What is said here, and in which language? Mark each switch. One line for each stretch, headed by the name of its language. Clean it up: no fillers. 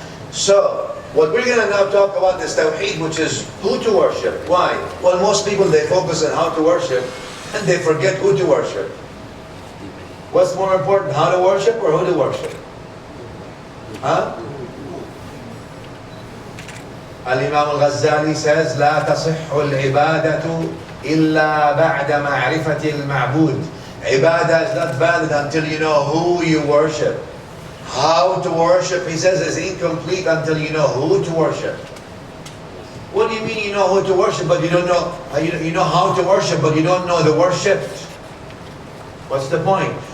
English: So, what we're going to now talk about is Tawheed, which is who to worship. Why? Well, most people, they focus on how to worship and they forget who to worship. What's more important, how to worship or who to worship? Huh? Al-Imam Al-Ghazali says,
Arabic: لا تصح العبادة إلا بعد معرفة المعبود.
English: Ibadah is not valid until you know who you worship. How to worship, he says, is incomplete until you know who to worship. What do you mean you know who to worship, but you don't know, you know how to worship, but you don't know the worshipped? What's the point?